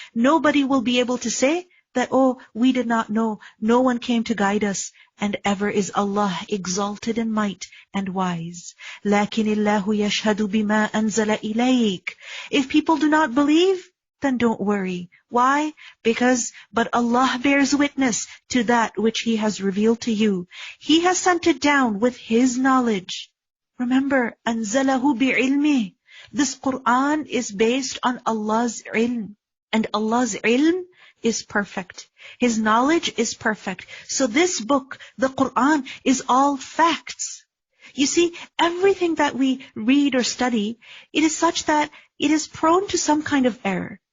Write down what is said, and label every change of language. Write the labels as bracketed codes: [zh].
[en] Nobody will be able to say that, oh, we did not know, no one came to guide us, and ever is Allah exalted in might and wise. [ar] لَكِنِ اللَّهُ يَشْهَدُ بِمَا أَنزَلَ إِلَيْكَ. [en] If people do not believe, then don't worry. Why? But Allah bears witness to that which He has revealed to you. He has sent it down with His knowledge. Remember, [ar] أَنزَلَهُ بِعِلْمِهِ. [en] This Quran is based on Allah's ilm. And Allah's ilm is perfect. His knowledge is perfect. So this book, the Quran, is all facts. You see, everything that we read or study, it is such that it is prone to some kind of error.